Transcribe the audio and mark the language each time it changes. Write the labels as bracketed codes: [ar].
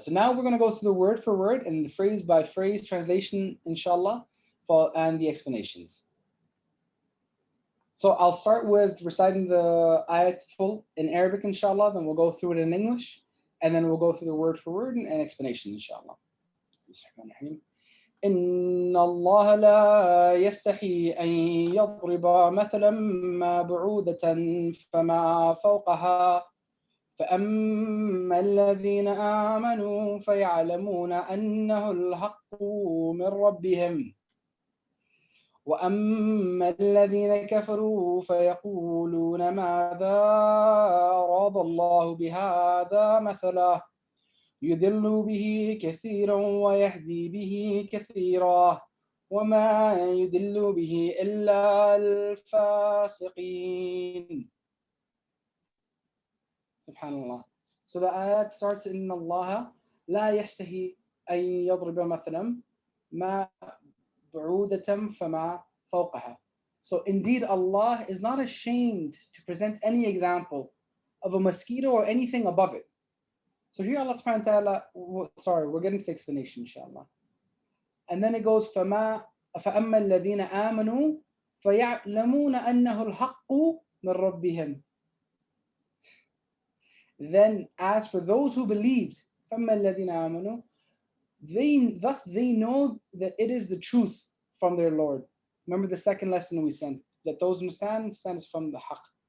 [en] So now we're going to go through the word for word and the phrase by phrase translation, inshallah, and the explanations. So I'll start with reciting the ayat full in Arabic, inshallah, then we'll go through it in English, and then we'll go through the word for word and explanation, inshallah. [ar] إن الله لا يستحي أن يضرب مثلا ما بعودة فما فوقها فأما الذين آمنوا فيعلمون أنه الحق من ربهم وأما الذين كفروا فيقولون ماذا أراد الله بهذا مثلا يضل به كثيرا ويهدي به كثيرا وما يضل به إلا الفاسقين. Subhanallah. [en] So the ayat starts in Allah [ar] لا يستحي أن يضرب مثلا ما بعودة فما فوقها. [en] So indeed Allah is not ashamed to present any example of a mosquito or anything above it. So here Allah subhanahu wa ta'ala, sorry, we're getting to the explanation, inshallah. And then it goes [ar] فَأَمَّا الَّذِينَ آمَنُوا فَيَعْلَمُونَ أَنَّهُ الْحَقُّ مِنْ رَبِّهِمْ. [en] Then as for those who believed, [ar] فَأَمَّا الَّذِينَ آمَنُوا, [en] they know that it is the truth from their Lord. Remember the second lesson we sent, that those who understand is from the haqq.